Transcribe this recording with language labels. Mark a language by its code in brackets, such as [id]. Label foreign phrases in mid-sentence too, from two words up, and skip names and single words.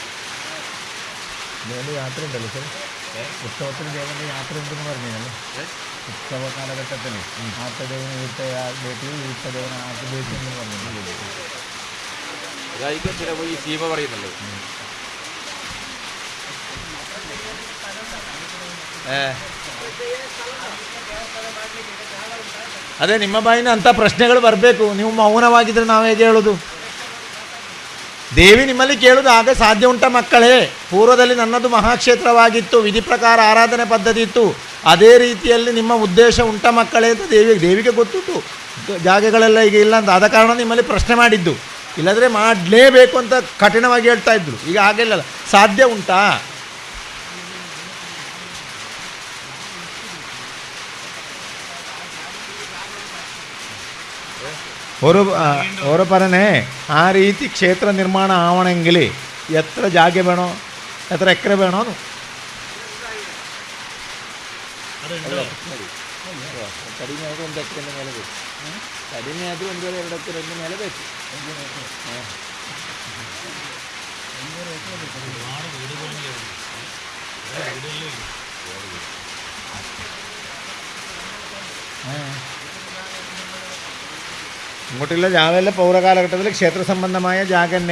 [ml] യാത്ര ഉണ്ടല്ലോ സർ, ഉത്സവത്തിന് യാത്ര ഉണ്ടെന്ന് പറഞ്ഞല്ലോ. ഉത്സവ കാലഘട്ടത്തിൽ ആട്ടദേവന് വീട്ടദേവന് ആട്ടുബേട്ടി എന്ന് പറഞ്ഞു. അതായിരിക്കും ചിലപ്പോൾ ഈ സീമ പറയുന്നുള്ളത്. [kn] ಅದೇ ನಿಮ್ಮ ಬಾಯಿನ ಅಂಥ ಪ್ರಶ್ನೆಗಳು ಬರಬೇಕು. ನೀವು ಮೌನವಾಗಿದ್ದರೆ ನಾವು ಹೇಗೆ ಹೇಳೋದು? ದೇವಿ ನಿಮ್ಮಲ್ಲಿ ಕೇಳೋದು ಆಗ ಸಾಧ್ಯ ಉಂಟ ಮಕ್ಕಳೇ? ಪೂರ್ವದಲ್ಲಿ ನನ್ನದು ಮಹಾಕ್ಷೇತ್ರವಾಗಿತ್ತು, ವಿಧಿ ಪ್ರಕಾರ ಆರಾಧನೆ ಪದ್ಧತಿ ಇತ್ತು, ಅದೇ ರೀತಿಯಲ್ಲಿ ನಿಮ್ಮ ಉದ್ದೇಶ ಉಂಟ ಮಕ್ಕಳೇ ಅಂತ ದೇವಿಗೆ ಗೊತ್ತುಂಟು. ಜಾಗಗಳೆಲ್ಲ ಈಗ ಇಲ್ಲ ಅಂತ, ಆದ ಕಾರಣ ನಿಮ್ಮಲ್ಲಿ ಪ್ರಶ್ನೆ ಮಾಡಿದ್ದು. ಇಲ್ಲದ್ರೆ ಮಾಡಲೇಬೇಕು ಅಂತ ಕಠಿಣವಾಗಿ ಹೇಳ್ತಾ ಇದ್ರು. ಈಗ ಹಾಗೆಲ್ಲ ಸಾಧ್ಯ ಉಂಟಾ? [ml] ഓരോ പറഞ്ഞേ ആ [kn] ರೀತಿ ಕ್ಷೇತ್ರ ನಿರ್ಮಾಣ [ml] ആവണമെങ്കിൽ എത്ര ಜಾಗ വേണോ, എത്ര എക്കರೆ വേണോ? [kn] ಕಡಿಮೆ ಆದರೂ 1 ಎಕರೆ ಮೇಲೆ ಬೇಕು. ಕಡಿಮೆ ಆದರೂ 1.5-2 ಎಕರೆ ಮೇಲೆ ಬೇಕು. [ml] ഇങ്ങോട്ടുള്ള ജാഗയെല്ലാം പൗരകാലഘട്ടത്തിൽ ക്ഷേത്ര സംബന്ധമായ ജാഗ തന്നെ.